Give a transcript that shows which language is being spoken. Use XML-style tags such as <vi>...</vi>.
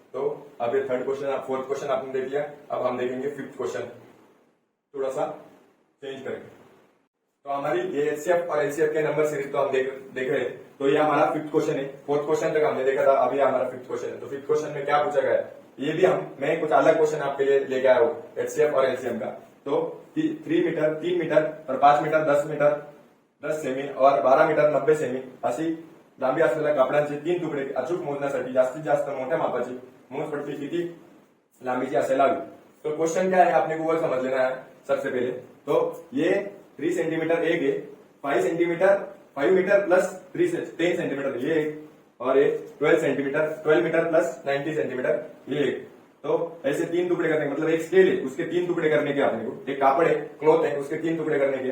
<hi>तो अब ये फोर्थ क्वेश्चन आपने देख लिया। अब हम देखेंगे फिफ्थ क्वेश्चन, थोड़ा सा चेंज करेंगे। तो हमारी ये एचसीएफ और एलसीएफ के नंबर सीरीज तो हम देख रहे हैं। तो ये हमारा फिफ्थ क्वेश्चन है। फोर्थ क्वेश्चन तक हमने देखा था, अभी हमारा फिफ्थ क्वेश्चन है। तो फिफ्थ क्वेश्चन में क्या पूछा गया है, ये भी मैं कुछ अलग क्वेश्चन आपके लिए लेके आया हूँ एचसीएफ और एलसीएम का।</hi> <mr>तो 3 मीटर, 3 मीटर और 5 मीटर 10 मीटर 10 सेमी और 12 मीटर 90 सेमी अशी लांबी असलेल्या कापडांचे 3 तुकडे अचूक मोजण्यासाठी जास्तीत जास्त मोठ्या मापाची मोजपट्टी किती लांबीची असायला हवी।</mr> <hi>तो क्वेश्चन क्या है आपने गूगल समझ लेना है सबसे पहले। तो ये 3 सेंटीमीटर एक है, 5 सेंटीमीटर 5 मीटर प्लस 10 सेंटीमीटर ये एक, और ये 12 मीटर प्लस 90 सेंटीमीटर ये एक। तो ऐसे 3 टुकड़े करने, मतलब एक स्केल है उसके 3 टुकड़े करने के अपने को, एक कापड़ है क्लॉथ है उसके 3 टुकड़े करने के।</hi>